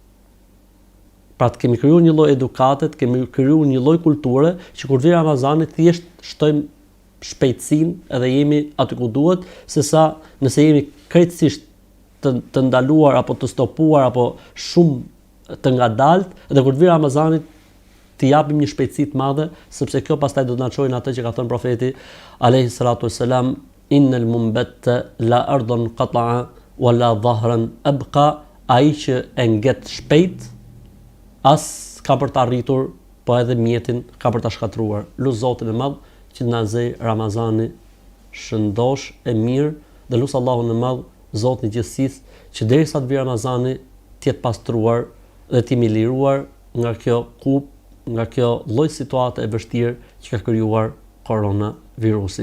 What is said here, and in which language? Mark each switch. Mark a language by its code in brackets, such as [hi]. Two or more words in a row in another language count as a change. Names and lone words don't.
[sq] Pra të kemi krijuar një lloj edukate, të kemi krijuar një lloj kulture që kur vijë Ramazani thjesht shtojmë shpejtësinë edhe jemi aty ku duhet, sesa nëse jemi krejtësisht të ndaluar apo të stopuar apo shumë të ngadalt, dhe kur të vijë Ramazani të japim një shpejtësi të madhe, sepse kjo pastaj do të na çojë në atë që ka thënë profeti [ar] عليه الصلاة والسلام, إن المنبت لا أرضا قطع ولا ظهرا أبقى, [sq] ai që e ngjet shpejt as ka për të arritur, po edhe mjetin ka për ta shkatruar. Lut Zotin e Madh që na zej Ramazani shëndosh e mirë, dhe lut Allahun e Madh, Zotin e gjithësisë, që derisa të vijë Ramazani të jetë pastruar dhe të jemi liruar nga kjo kup, nga kjo lloj situate e vështirë që ka krijuar koronavirusi.